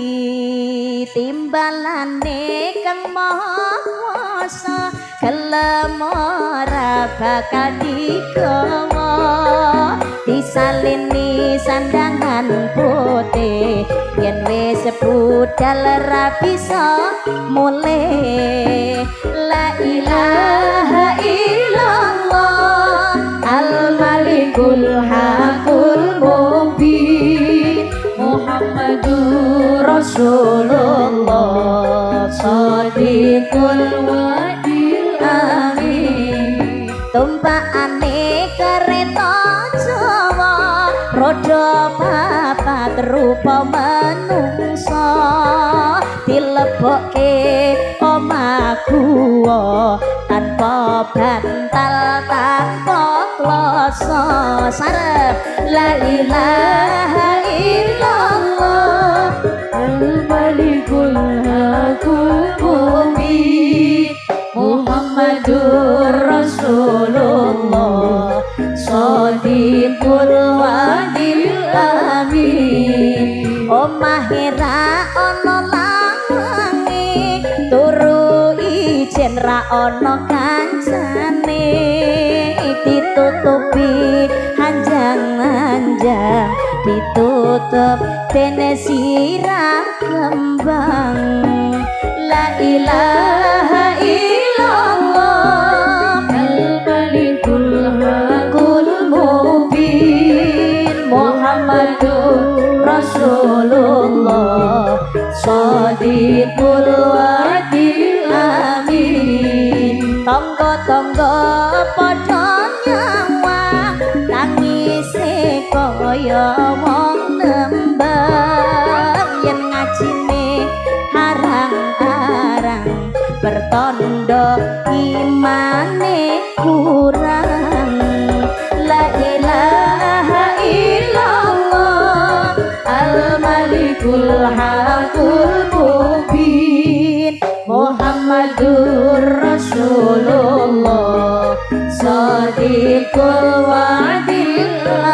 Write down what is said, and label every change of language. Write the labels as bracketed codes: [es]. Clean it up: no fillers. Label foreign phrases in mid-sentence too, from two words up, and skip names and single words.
[jv] timbalane kang maha kuasa gelem ora bakal digawa disalini sandangan putih yen wis budal ra bisa mulih [ar] لا إله إلا الله الملك الحق المبين محمد رسول الله صادق الوعد الأمين [jv] tumpakane kereta Jawa roda papat rupa manungsa dilebokke omah guwa tanpa bantal tanpa kloso sarep [ar] لا إله إلا الله الملك الحق المبين محمد رسول الله صادق الوعد [jv] Amin omah Hira ana lanange turu ijen ra ana kancane ditutupi hanjang-hanjang ditutup dene sirah kembang [ar] لا إله إلا الله الملك الحق المبين محمد رسول الله صادق الوعد الأمين [jv] tangga-tangga padha nyawang tangise kaya wong nembang yen ngajine harang-harang bertondo imane kurang [ar] لا إله إلا الله الملك الحق المبين محمد رسول الله صادق الوعد